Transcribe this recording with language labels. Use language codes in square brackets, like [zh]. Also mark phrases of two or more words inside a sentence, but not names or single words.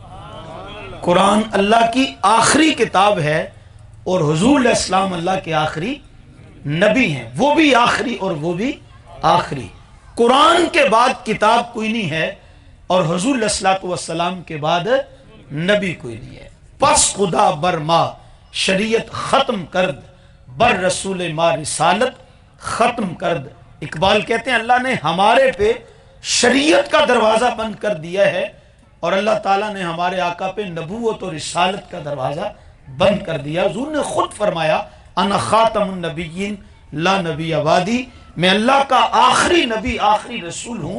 [ur] قرآن اللہ کی آخری کتاب ہے اور حضور علیہ السلام اللہ کے آخری نبی ہیں، وہ بھی آخری اور وہ بھی آخری۔ قرآن کے بعد کتاب کوئی نہیں ہے اور حضور علیہ الصلوۃ والسلام کے بعد نبی کوئی نہیں ہے۔ [fa] پس خدا بر ما شریعت ختم کرد، بر رسول ما رسالت ختم کرد۔ [ur] اقبال کہتے ہیں اللہ نے ہمارے پہ شریعت کا دروازہ بند کر دیا ہے اور اللہ تعالیٰ نے ہمارے آقا پہ نبوت اور رسالت کا دروازہ بند کر دیا۔ حضور نے خود فرمایا [ar] انا خاتم النبیین لا نبی بعدی، [ur] میں اللہ کا آخری نبی، آخری رسول ہوں۔